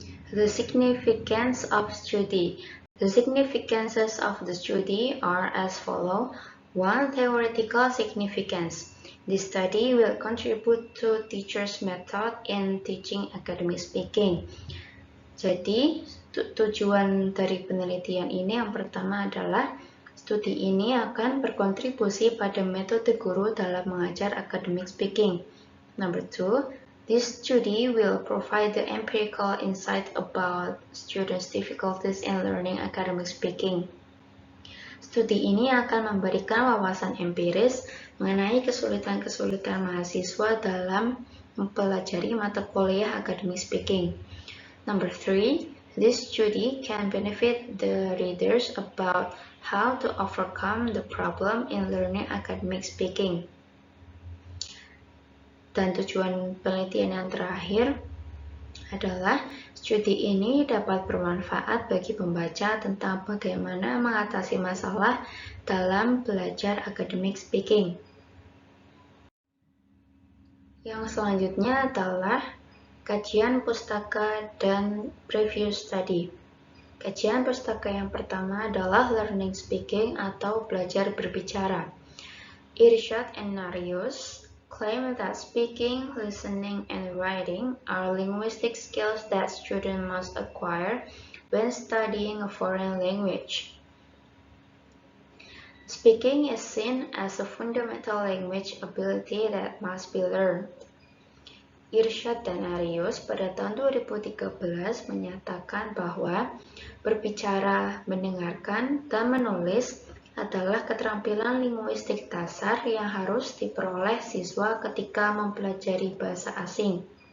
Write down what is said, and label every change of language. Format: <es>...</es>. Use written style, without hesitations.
<en>The significance of study. The significances of the study are as follows. 1. Theoretical significance. This study will contribute to teachers' method in teaching academic speaking.</en> <id>Jadi, tujuan dari penelitian ini yang pertama adalah studi ini akan berkontribusi pada metode guru dalam mengajar academic speaking.</id> <en>Number 2, this study will provide the empirical insight about students' difficulties in learning academic speaking.</en> <id>Studi ini akan memberikan wawasan empiris mengenai kesulitan-kesulitan mahasiswa dalam mempelajari mata kuliah academic speaking.</id> <en>Number 3, this study can benefit the readers about how to overcome the problem in learning academic speaking.</en> <id>Dan tujuan penelitian yang terakhir adalah studi ini dapat bermanfaat bagi pembaca tentang bagaimana mengatasi masalah dalam belajar academic speaking. Yang selanjutnya adalah kajian pustaka dan preview study. Kajian pustaka yang pertama adalah learning speaking atau belajar berbicara.</id> <en>Irsyad and Narius claim that speaking, listening, and writing are linguistic skills that students must acquire when studying a foreign language. Speaking is seen as a fundamental language ability that must be learned.</en> <id>Irsyad dan Arius pada tahun 2013 menyatakan bahwa berbicara, mendengarkan, dan menulis adalah keterampilan linguistik dasar yang harus diperoleh siswa ketika mempelajari bahasa asing.</id>